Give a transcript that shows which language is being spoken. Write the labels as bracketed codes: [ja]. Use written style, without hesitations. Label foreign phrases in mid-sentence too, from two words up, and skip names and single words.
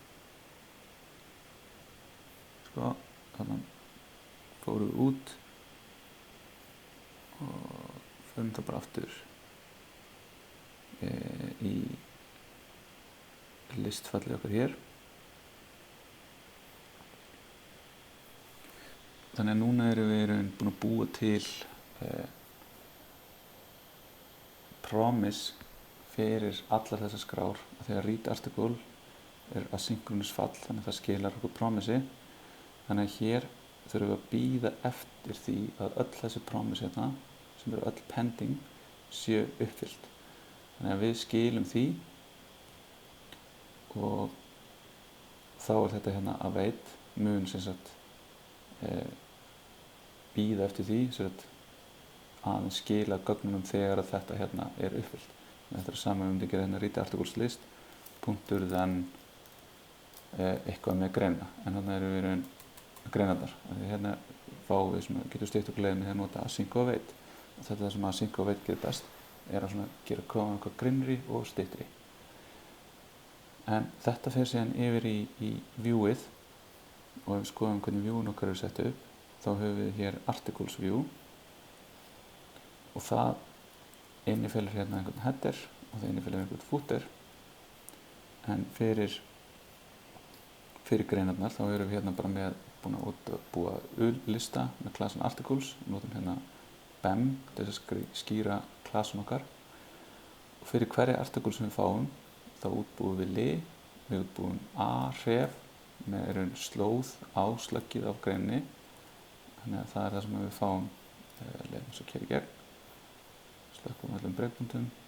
[is] Sko, þannig fórum við út og förum það bara aftur í listfallið okkar hér. Þannig að núna erum við búin að búa til promise fyrir allar þessar skrár, að þegar [en] read article [is] er asynchronous fall, þannig að það skilar okkur promise. Þannig að hér þurfum við að bíða eftir því að öll þessi promise hérna, sem eru öll pending, séu uppfyllt. Þannig að við skilum því og þá er þetta hérna await mun sem sagt bíða eftir því sem sagt að skila gögnunum þegar að þetta hérna er uppfyllt. Þetta er saman við myndum að gera hérna [en] read articles list [is] punktur then eitthvað með greina, en þannig erum við greinarnar. Hérna fáum við sem getur stytt okkur leið með því að nota async og await. Og þetta er það sem async og await gerir best, er að gera kóðan eitthvað grinnri og styttri. En þetta fer síðan yfir í viewið, og ef við skoðum hvernig viewin okkar eru sett upp, þá höfum við hér [en] articles view [is] og það innifelur hérna einhvern header og það innifelur einhvern footer. En fyrir greinarnar þá erum við hérna bara búin að útbúa lista með klassan articles, notum hérna BEM til þess að skýra klassan okkar, og fyrir hverja article sem við fáum þá útbúum við við útbúum a-href með slóð á slöggið af greininni, þannig að það er það sem við fáum leiðum svo keyra í gegn, slökkum öllum breykpunktum.